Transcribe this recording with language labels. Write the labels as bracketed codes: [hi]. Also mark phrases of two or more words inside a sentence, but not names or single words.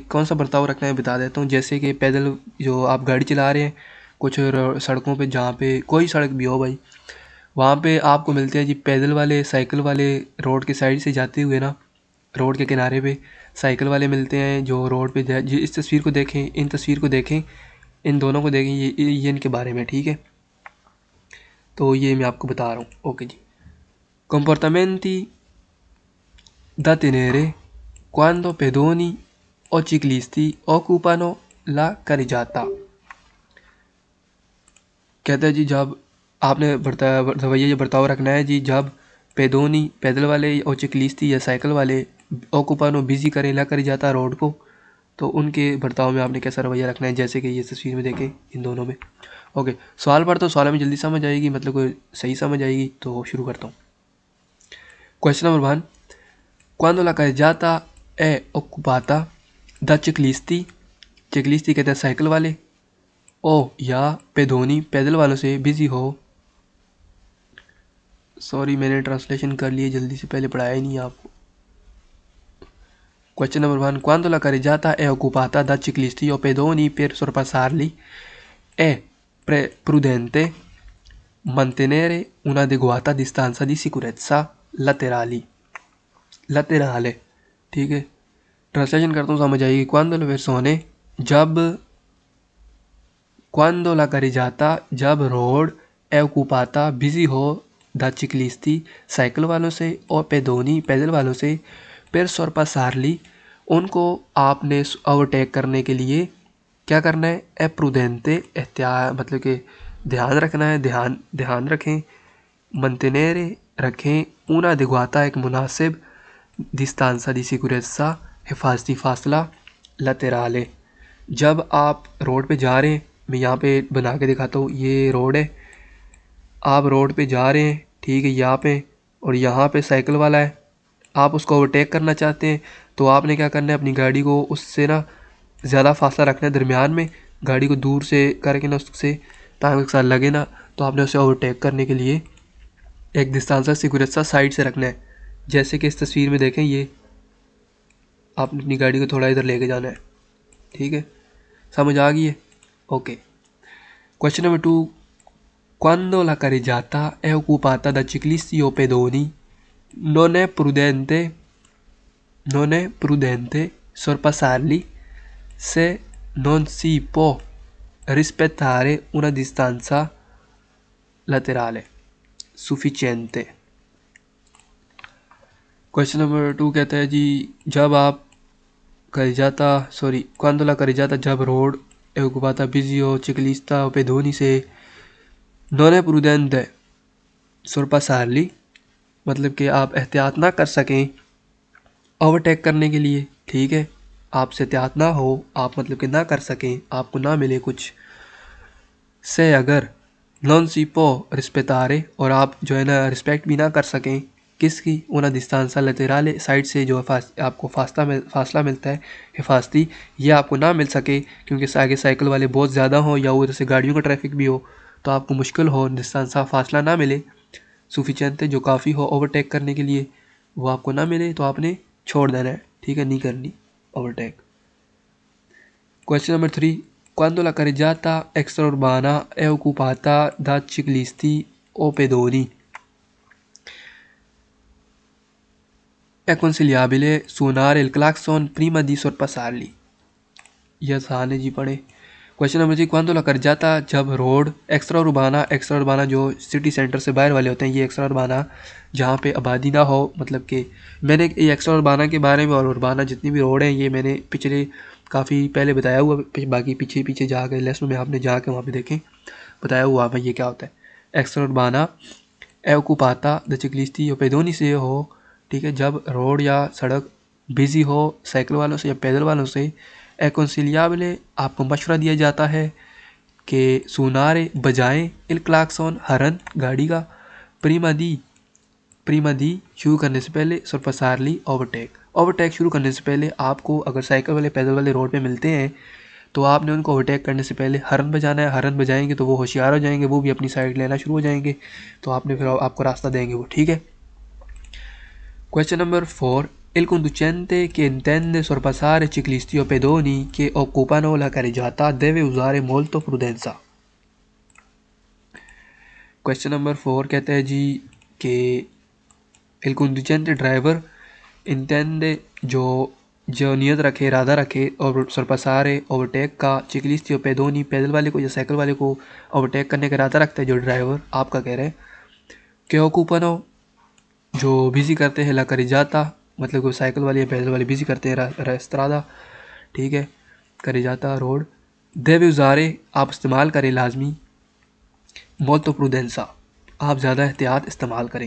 [ur] کون سا برتاؤ رکھنا ہے بتا دیتا ہوں۔ جیسے کہ پیدل جو آپ گاڑی چلا رہے ہیں، کچھ سڑکوں پہ، جہاں پہ کوئی سڑک بھی ہو بھائی، وہاں پہ آپ کو ملتے ہیں جی پیدل والے، سائیکل والے، روڈ کے سائیڈ سے جاتے ہوئے نا، روڈ کے کنارے پہ سائیکل والے ملتے ہیں جو روڈ پہ جی. اس تصویر کو دیکھیں، ان تصویر کو دیکھیں، ان دونوں کو دیکھیں، یہ ان کے بارے میں، ٹھیک ہے، تو یہ میں آپ کو بتا رہا ہوں. اوکے جی, [it] comportamenti da tenere quando pedoni o ciclisti occupano la carreggiata। [ur] کہتا ہے جی جب آپ نے رویہ برتاؤ رکھنا ہے جی، جب پیدونی پیدل والے اور چکلستی یا سائیکل والے اوکوپانو بزی کریں [it] la carreggiata [ur] روڈ کو، تو ان کے برتاؤ میں آپ نے کیسا رویہ رکھنا ہے، جیسے کہ یہ تصویر میں دیکھیں ان دونوں میں. اوکے، سوال پڑھتا ہوں، سوال میں جلدی سمجھ آئے گی، مطلب کوئی صحیح سمجھ آئے گی، تو شروع کرتا ہوں. [en] question number 1, [it] Quando la carreggiata è occupata da ciclisti, ciclisti [ur] کہتے ہیں سائیکل والے، او یا پیدونی پیدل والوں سے بزی ہو، سوری میں نے ٹرانسلیشن کر لیے جلدی سے، پہلے پڑھایا ہی نہیں آپ کو. [en] question number 1, [it] quando la carreggiata è occupata da ciclisti o pedoni per sorpassarli è prudente mantenere un'adeguata distanza di sicurezza laterale। [ur] ٹھیک ہے، ٹرانسلیشن کرتا ہوں، سمجھ آئے گی. [it] क्वांदो la persone, quando la carreggiata, [ur] جب روڈ [it] è occupata, [ur] بزی ہو, [it] da ciclisti, [ur] سائیکل والوں سے، اور pedoni, پیدل والوں سے, [it] per sorpassarli, [ur] ان کو آپ نے اوورٹیک کرنے کے لیے کیا کرنا ہے? [it] è prudente, [ur] احتیاط، مطلب کہ دھیان رکھنا ہے، دھیان رکھیں. [it] मंटेनेरे, रखें। una adeguata, [ur] ایک مناسب. [it] distanza di sicurezza, [ur] حفاظتی فاصلہ. laterale, جب آپ روڈ پہ جا رہے ہیں، میں یہاں پہ بنا کے دکھاتا ہوں، یہ روڈ ہے، آپ روڈ پہ جا رہے ہیں، ٹھیک ہے، یہاں پہ، اور یہاں پہ سائیکل والا ہے، آپ اس کو اوورٹیک کرنا چاہتے ہیں، تو آپ نے کیا کرنا ہے? اپنی گاڑی کو اس سے نا زیادہ فاصلہ رکھنا ہے درمیان میں، گاڑی کو دور سے کر کے نا اس سے، تاکہ اس کے ساتھ لگے نا، تو آپ نے اسے اوورٹیک کرنے کے لیے ایک [en] distance security [ur] سائیڈ سے رکھنا ہے. جیسے کہ اس تصویر میں دیکھیں، یہ آپ نے اپنی گاڑی کو تھوڑا ادھر لے کے جانا ہے، ٹھیک ہے، سمجھ آ گئی ہے? ओके। [en] question number 2, [it] quando la carreggiata è occupata da ciclisti o pedoni, non è prudente sorpassarli se non si può rispettare una distanza laterale sufficiente। [en] question number 2 [ur] کہتا ہے جی، جب آپ [it] quando la carreggiata, [ur] جب روڈ [it] è occupata, [ur] بزی ہو, [it] ciclista o pedoni से, non è prudente sorpassarli, [ur] مطلب کہ آپ احتیاط نا کر سکیں اوورٹیک کرنے کے لیے، ٹھیک ہے، آپ سے احتیاط نا ہو، آپ مطلب کہ نا کر سکیں، آپ کو نا ملے کچھ سے، اگر [it] non si può rispettare, [ur] اور آپ جو ہے نا ریسپیکٹ بھی نا کر سکیں کس کی? [it] una distanza laterale, [ur] سائیڈ سے جو آپ کو فاصلہ ملتا ہے حفاظتی، یہ آپ کو نا مل سکے کیونکہ آگے سائیکل والے بہت زیادہ ہوں یا ادھر سے گاڑیوں کا ٹریفک بھی ہو، تو آپ کو مشکل ہو، ڈسٹینسا فاصلہ نا ملے سفیشنٹ، جو کافی ہو اوورٹیک کرنے کے لیے، وہ آپ کو نا ملے، تو آپ نے چھوڑ دینا ہے، ٹھیک ہے، نہیں کرنی اوورٹیک. [en] question number 3, [it] quando la carreggiata extraurbana è occupata da ciclisti o pedoni, è consigliabile suonare il clacson prima di sorpassarli। [ur] یہ آسان ہے جی، پڑھے. [en] question number 3, [it] quando la carreggiata, [ur] جب روڈ [it] extra urbana [ur] جو [en] city center [ur] سے باہر والے ہوتے ہیں، یہ [it] extra urbana [ur] جہاں پہ آبادی نا ہو، مطلب کہ میں نے یہ [it] extra urbana [ur] کے بارے میں اور اربانا جتنی بھی روڈ ہیں، یہ میں نے پچھلے کافی پہلے بتایا ہوا، باقی پیچھے جا کر لیسن میں آپ نے جا کے وہاں پہ دیکھیں، بتایا ہوا بھائی یہ کیا ہوتا ہے. [it] extra urbana è occupata da ciclisti [ur] یا pedoni سے ہو، ٹھیک ہے، جب روڈ یا سڑک بزی ہو سائیکل والوں سے یا پیدل والوں سے, [it] è consigliabile, [ur] آپ کو مشورہ دیا جاتا ہے کہ سنارے بجائیں, [it] il clacson, [ur] ہارن گاڑی کا, [it] prima di [ur] شروع کرنے سے پہلے, sorpassarli, اوورٹیک شروع کرنے سے پہلے آپ کو، اگر سائیکل والے پیدل والے روڈ پہ ملتے ہیں، تو آپ نے ان کو اوورٹیک کرنے سے پہلے ہارن بجانا ہے. ہارن بجائیں گے تو وہ ہوشیار ہو جائیں گے، وہ بھی اپنی سائیڈ لینا شروع ہو جائیں گے، تو آپ نے پھر آپ کو راستہ دیں گے وہ، ٹھیک ہے. [en] question number 4, [it] il conducente che intende sorpassare ciclisti o pedoni che occupano la carreggiata deve usare molto prudenza। [en] question number 4 [ur] کہتا ہے جی کہ [it] il conducente [ur] ڈرائیور, intende جو نیت رکھے، ارادہ رکھے، اور سرپسارے اوورٹیک کا, چکلسٹ یا پیدونی پیدل والے کو یا سائیکل والے کو اوورٹیک کرنے کا ارادہ رکھتا ہے جو ڈرائیور، آپ کا کہہ رہے ہیں کہ اوکوپنو، جو بزی کرتے ہیں, [it] la carreggiata, [ur] مطلب کہ سائیکل والے یا پیدل والے بزی کرتے ہیں رسترادا، ٹھیک ہے, [it] carreggiata [ur] روڈ, [it] deve usare, [ur] آپ استعمال کریں لازمی, [it] molta prudenza, [ur] آپ زیادہ احتیاط استعمال کریں.